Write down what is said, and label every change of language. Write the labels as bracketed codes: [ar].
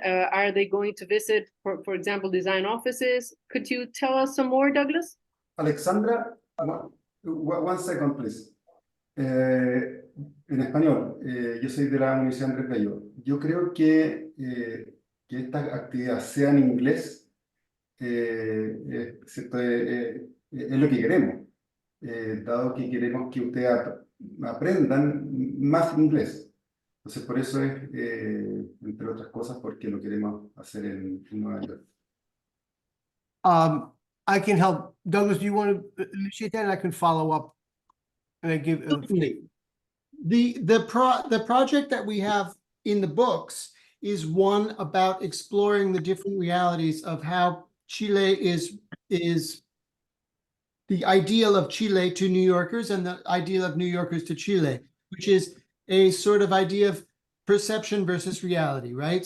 [en] Are they going to visit, for example, design offices? Could you tell us some more, Douglas? Alexandra, one second, please. [es] En español, yo soy de la Universidad Andrés Bello. Yo creo que esta actividad sea en inglés es lo que queremos, dado que queremos que ustedes aprendan más inglés. Entonces, por eso es, entre otras cosas, porque lo queremos hacer en Nueva York. [en] I can help. Douglas, do you want to initiate that and I can follow up? And I give The project that we have in the books is one about exploring the different realities of how Chile is the ideal of Chile to New Yorkers and the ideal of New Yorkers to Chile, which is a sort of idea of perception versus reality, right?